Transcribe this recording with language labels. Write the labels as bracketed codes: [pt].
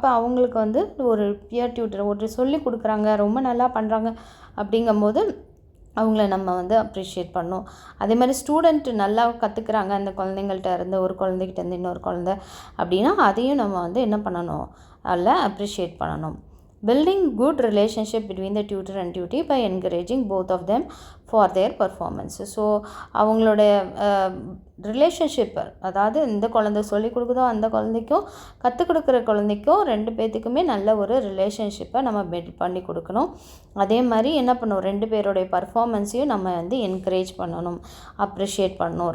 [ta] அப்போ அவங்களுக்கு வந்து ஒரு பியர் டியூட்டர் ஒரு சொல்லி கொடுக்குறாங்க, ரொம்ப நல்லா பண்ணுறாங்க அப்படிங்கும்போது அவங்கள நம்ம வந்து அப்ரிஷியேட் பண்ணணும். அதே மாதிரி ஸ்டூடெண்ட் நல்லா கற்றுக்குறாங்க அந்த குழந்தைங்கள்ட்ட இருந்து, ஒரு குழந்தைகிட்டேருந்து இன்னொரு குழந்தை அப்படின்னா அதையும் நம்ம வந்து என்ன பண்ணணும், அதில் அப்ரிஷியேட் பண்ணணும். [en] Building good relationship between the tutor and tutee by encouraging both of them for their performance. [ta] So அவங்களோட ரிலேஷன்ஷிப், அதாவது இந்த குழந்தை சொல்லிக் கொடுக்குதோ அந்த குழந்தைக்கும் கற்றுக் கொடுக்குற குழந்தைக்கும் 2 பேர்த்துக்குமே நல்ல ஒரு ரிலேஷன்ஷிப்பை நம்ம பில்ட் பண்ணி கொடுக்கணும். அதே மாதிரி என்ன பண்ணணும், 2 பேருடைய பர்ஃபார்மன்ஸையும் நம்ம வந்து என்கரேஜ் பண்ணணும், அப்ரிஷியேட் பண்ணணும்.